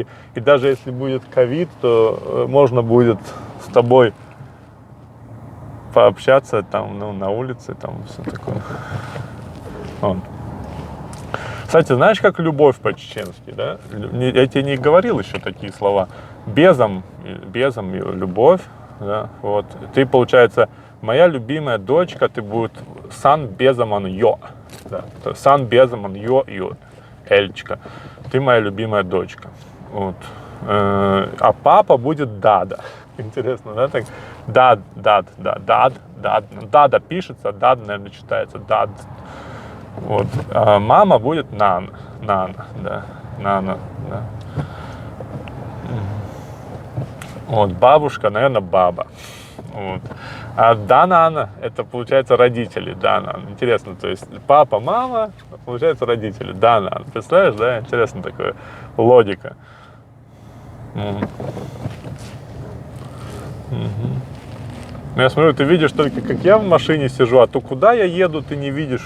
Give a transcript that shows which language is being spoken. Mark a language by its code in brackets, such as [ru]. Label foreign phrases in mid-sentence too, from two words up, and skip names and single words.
[ru] И даже если будет ковид, то можно будет с тобой пообщаться там, ну, на улице, там все такое. Вот. Кстати, знаешь, как любовь по-чеченски, да? Я тебе не говорил еще такие слова. Безом любовь, да? Вот. Ты, получается, моя любимая дочка, ты будет [ce] сан безаман йо. [ru] Да? [ce] Сан безаман йо. [ru] Эльчка, ты моя любимая дочка. Вот. А папа будет Дада. Интересно, да? Так? Дада пишется, Дад, наверное, читается. Дад. Вот. А мама будет Нана, да. Нана, да. Вот. Бабушка, наверное, баба. Вот. А Данана, это получается родители, Данан. Интересно, то есть папа, мама, получается родители, Данан. Представляешь, да? Интересно такая логика. Ну, я смотрю, ты видишь только, как я в машине сижу, а то куда я еду, ты не видишь.